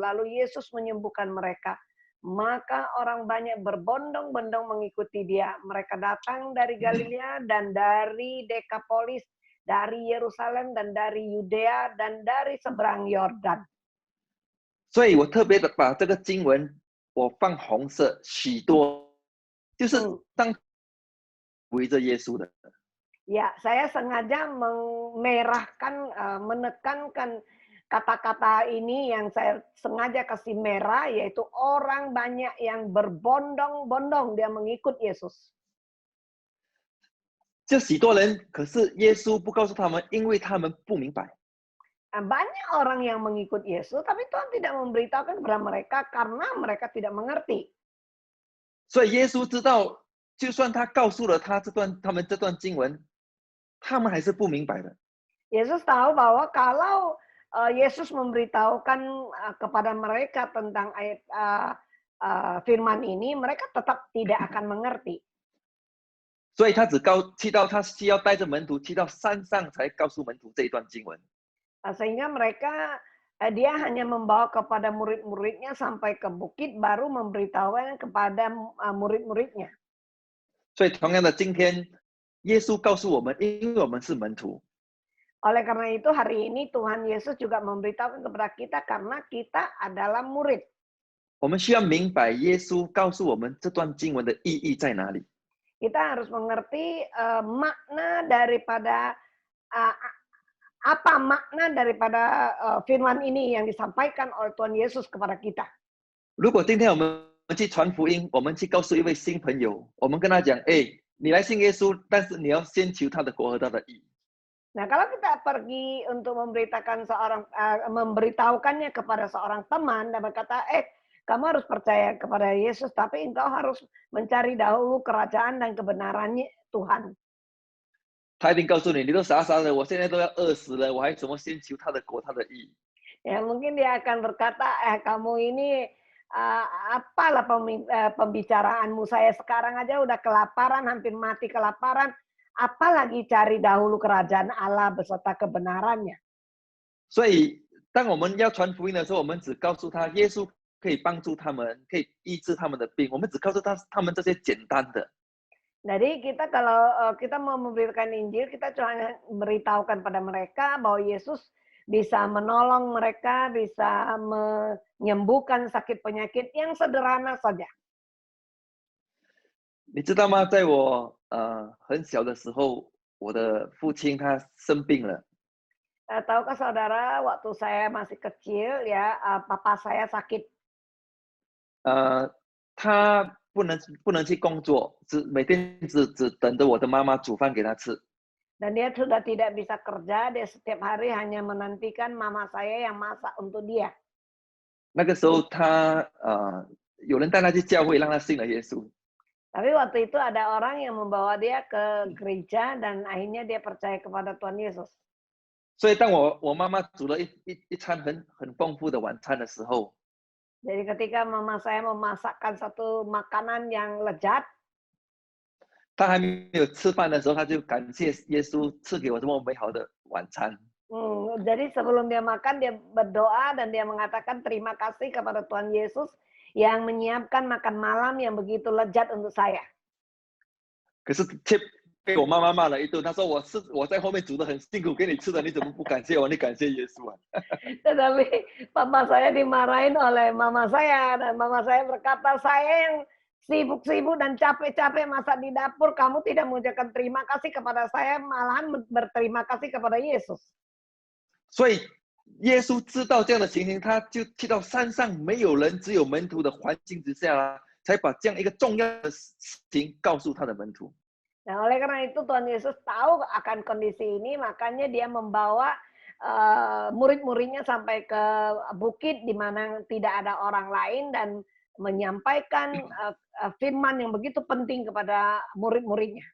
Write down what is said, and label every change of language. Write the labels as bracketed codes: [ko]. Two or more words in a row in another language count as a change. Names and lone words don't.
[id] Lalu Yesus menyembuhkan mereka. Maka orang banyak berbondong-bondong mengikuti dia. Mereka datang dari Galilea dan dari Dekapolis, dari Yerusalem dan dari Yudea dan dari seberang Yordan. [zh] 所以我特别的把这个经文我放红色，许多就是当围着耶稣的。 [id] Ya, saya sengaja memerahkan, menekankan kata-kata ini yang saya sengaja kasih merah, yaitu orang banyak yang berbondong-bondong dia mengikut Yesus. [zh] 这许多人，可是耶稣不告诉他们，因为他们不明白。 [id] Banyak orang yang mengikut Yesus, tapi Tuhan tidak memberitahukan kepada mereka karena mereka tidak mengerti. [zh] 所以耶稣知道，就算他告诉了他们这段经文，他们还是不明白的。 [id] Yesus tahu bahwa kalau Yesus memberitahukan kepada mereka tentang ayat firman ini, mereka tetap tidak akan mengerti. [zh] 所以他他需要带着门徒去到山上，才告诉门徒这一段经文。 [id] Sehingga mereka dia hanya membawa kepada murid-muridnya sampai ke bukit, baru memberitahukan kepada murid-muridnya. [zh] 所以同样的，今天耶稣告诉我们，因为我们是门徒。 [id] Oleh karena itu hari ini Tuhan Yesus juga memberitahukan kepada kita karena kita adalah murid. [zh] 我们需要明白耶稣告诉我们这段经文的意义在哪里。 [id] Kita harus mengerti makna daripada apa makna daripada firman ini yang disampaikan oleh Tuhan Yesus kepada kita. [zh] 如果今天我们去传福音，我们去告诉一位新朋友，我们跟他讲，你来信耶稣，但是你要先求他的国和他的义。 [id] Nah, kalau kita pergi untuk memberitahukannya kepada seorang teman dan berkata, kamu harus percaya kepada Yesus, tapi engkau harus mencari dahulu kerajaan dan kebenarannya Tuhan. [zh] 他一定告诉你，你都傻傻的，我现在都要饿死了，我还怎么先求他的国他的义？ [id] Ya, mungkin dia akan berkata, kamu ini apalah pembicaraanmu, saya sekarang aja udah kelaparan, hampir mati kelaparan, apalagi cari dahulu kerajaan Allah beserta kebenarannya. [zh] 所以，当我们要传福音的时候，我们只告诉他，耶稣可以帮助他们，可以医治他们的病。我们只告诉他们这些简单的。 [id] Jadi kita kalau kita mau memberitakan Injil, kita cuma memberitahukan pada mereka bahwa Yesus bisa menolong mereka, bisa menyembuhkan sakit penyakit yang sederhana saja. [zh] 你知道吗？在我很小的时候，我的父亲他生病了。 [id] Tahukah saudara, waktu saya masih kecil ya, papa saya sakit. [zh] 他不能去工作，每天只等着我的妈妈煮饭给他吃。 [id] Dan dia sudah tidak bisa kerja, dia setiap hari hanya menantikan mama saya yang masak untuk dia. [zh] 那个时候有人带他去教会，让他信了耶稣。 [id] Tapi waktu itu ada orang yang membawa dia ke gereja dan akhirnya dia percaya kepada Tuhan Yesus. [zh] 所以当我妈妈煮了一餐很丰富的晚餐的时候， [id] Jadi ketika mama saya memasakkan satu makanan yang lezat, [zh] 他还没有吃饭的时候，他就感谢耶稣赐给我这么美好的晚餐。 [id] jadi sebelum dia makan dia berdoa dan dia mengatakan terima kasih kepada Tuhan Yesus yang menyiapkan makan malam yang begitu lezat untuk saya. [zh] 可是却被我妈妈骂了一顿，她说我在后面煮的很辛苦给你吃的，你怎么不感谢我？你感谢耶稣啊！ [id] Tetapi papa saya dimarahin oleh mama saya dan mama saya berkata, saya yang sibuk-sibuk dan capek-capek masak di dapur, kamu tidak mengucapkan terima kasih kepada saya, malahan berterima kasih kepada Yesus. [zh] 所以耶稣知道这样的情形，他就去到山上没有人，只有门徒的环境之下，才把这样一个重要的事情告诉他的门徒。 [id] Nah, oleh karena itu Tuhan Yesus tahu akan kondisi ini, makanya dia membawa murid-muridnya sampai ke bukit di mana tidak ada orang lain dan menyampaikan firman yang begitu penting kepada murid-muridnya.